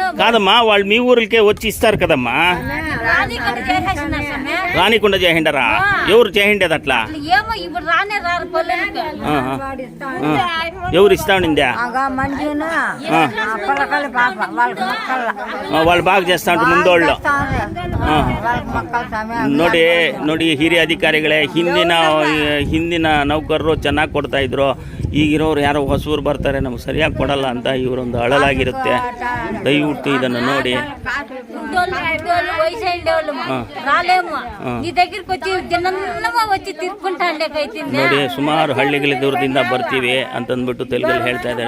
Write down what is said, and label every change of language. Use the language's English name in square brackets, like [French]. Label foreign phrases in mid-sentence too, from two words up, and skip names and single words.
[Telugu] కాదమ్మా, వాళ్ళు మీ ఊరికే వచ్చి ఇస్తారు కదమ్మా. రానికుండా చేసిండరా? ఎవరు చేసిండేది అట్లా? ఏమో ఇప్పుడు రానే రారు పల్లెలకు. ఎవరు ఇస్తా ఉండిందా? వాళ్ళు బాగా చేస్తా ఉంటారు ಮುಂದೋళ్ళు. [Kannada] ನೋಡಿ ಹಿರಿಯ ಅಧಿಕಾರಿಗಳೇ, ಹಿಂದಿನ ನೌಕರರು ಚೆನ್ನಾಗಿ ಕೊಡ್ತಾ ಇದ್ರು. ಈಗಿರೋರು ಯಾರೋ ಹೊಸೂರು ಬರ್ತಾರೆ, ನಮ್ಗೆ ಸರಿಯಾಗಿ ಕೊಡಲ್ಲ ಅಂತ ಇವರೊಂದು ಅಳಲಾಗಿರುತ್ತೆ. ದಯವಿಟ್ಟು ಇದನ್ನು ನೋಡಿ. ನೋಡಿ, ಸುಮಾರು ಹಳ್ಳಿಗಳ ದೂರದಿಂದ ಬರ್ತೀವಿ ಅಂತಂದ್ಬಿಟ್ಟು ತೆಲುಗಲ್ಲಿ ಹೇಳ್ತಾ ಇದ್ದಾರೆ.